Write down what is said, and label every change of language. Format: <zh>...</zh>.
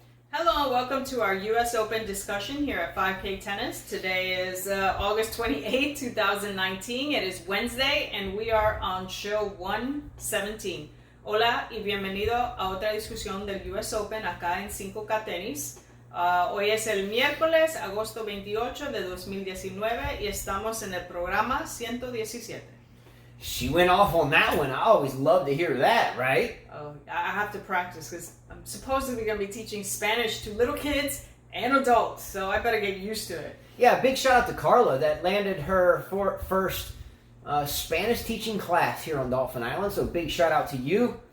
<en>Hello and welcome to our U.S. Open discussion here at 5K Tennis. Today is August 28, 2019. It is Wednesday and we are on show 117.</en> <es>Hola y bienvenido a otra discusión del U.S. Open acá en 5K Tennis. Hoy es el miércoles, agosto 28 de 2019 y estamos en el programa 117.</es> <en>She went off on that one. I always love to hear that, right? Oh, I have to practice because I'm supposedly going to be teaching Spanish to little kids and adults, so I better get used to it. Yeah, big shout out to Carla that landed her first Spanish teaching class here on Dolphin Island, so big shout out to you.</en>